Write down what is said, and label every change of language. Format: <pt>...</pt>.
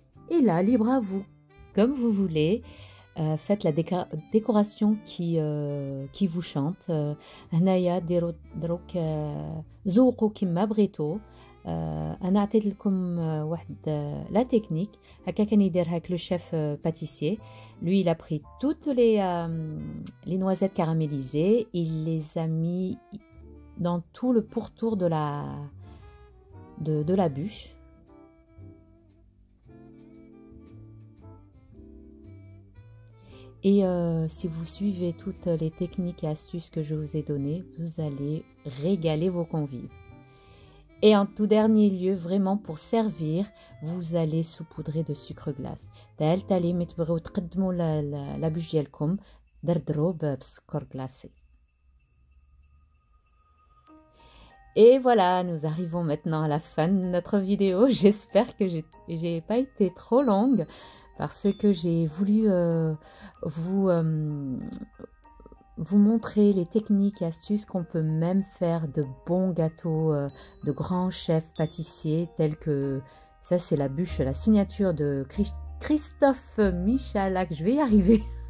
<fr>Et là, libre à vous. Comme vous voulez, faites la décoration qui vous chante.</fr> <ar>هنايا ديروا دروك ذوقوا كيما بغيتو. انا عطيت لكم واحد لا تكنيك هكا كان يدير هاك لو شيف pâtissier.</ar> <fr>Lui il a pris toutes les noisettes caramélisées, il les a mis dans tout le pourtour de la bûche. Et si vous suivez toutes les techniques et astuces que je vous ai données, vous allez régaler vos convives. Et en tout dernier lieu, vraiment pour servir, vous allez saupoudrer de sucre glace.</fr> <ar>تالي ملي تبغيو تقدموا la bûche ديالكم دردروا بسكر glacé.</ar> <fr>Et voilà, nous arrivons maintenant à la fin de notre vidéo. J'espère que j'ai pas été trop longue parce que j'ai voulu vous montrer les techniques et astuces qu'on peut même faire de bons gâteaux de grands chefs pâtissiers tels que ça, c'est la bûche, la signature de Christophe Michalak. Je vais y arriver.</fr>